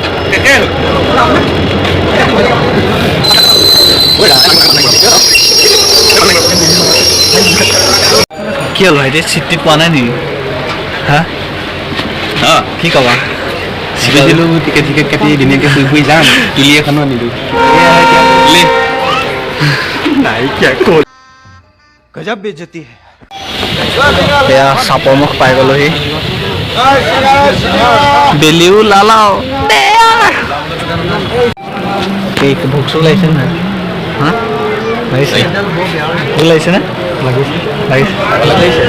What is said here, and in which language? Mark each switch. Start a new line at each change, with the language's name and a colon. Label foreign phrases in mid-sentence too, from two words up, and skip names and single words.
Assamese: কি হ'ল ভাইটি, চিট পোৱা নাই নেকি? কি ক'বা? দিলোঁ টিকেট কাটি ধুনীয়াকৈ শুই যাম, তুলি এখনো আনিলোঁ।
Hindi: गजब बेइज्जती है।
Assamese: এয়া চাপৰ মুখ পাই গ'লোহি। বেলিও লালাও ভোক চোক লাগিছে নাই? ভোক লাগিছে নে? লাগিছে।